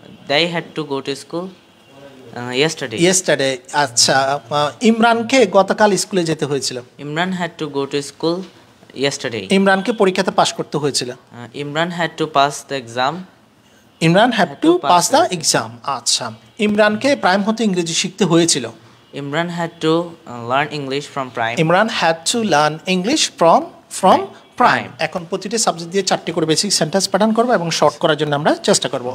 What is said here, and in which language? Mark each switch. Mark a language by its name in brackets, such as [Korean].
[English] They had to go to school yesterday. Yesterday. [Bangla] আচ্ছা, ইমরানকে গতকাল স্কুলে যেতে হয়েছিল। [English] Imran had to go to school yesterday. [Bangla] ইমরানকে পরীক্ষাতে পাশ করতে হয়েছিল। [English] Imran had to pass the exam. Imran have to pass the exam. [Bangla] আচ্ছা, ইমরানকে প্রাইম হতে ইংরেজি শিখতে হয়েছিল। [English] Imran had to learn English from prime. Imran had to learn English from prime. [Bangla] এখন প্রতিটি সাবজেক্ট দিয়ে 4টি করে বেসিক সেন্টেন্স প্যাটার্ন করবো এবং শর্ট করার জন্য আমরা চেষ্টা করব।